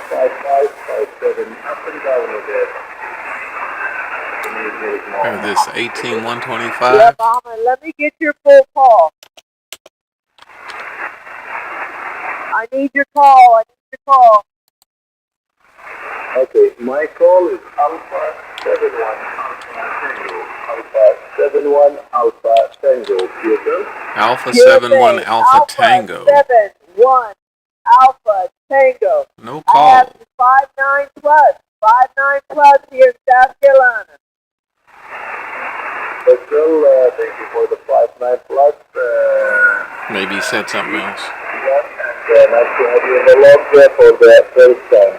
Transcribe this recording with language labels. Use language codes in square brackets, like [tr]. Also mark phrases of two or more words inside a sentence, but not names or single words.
[en] Have this 18125. Yeah, Mama, let me get your full call. I need your call. Okay, my call is Alpha 71 Alpha Tango. Alpha 71 Alpha Tango. QSL? Alpha 71 Alpha Tango. 71 Alpha Tango. No I have call. 59 plus. 59 plus here in South Carolina. QSL, thank you for the 59 plus. Maybe he said something else. And nice to have you in the log there for the first time.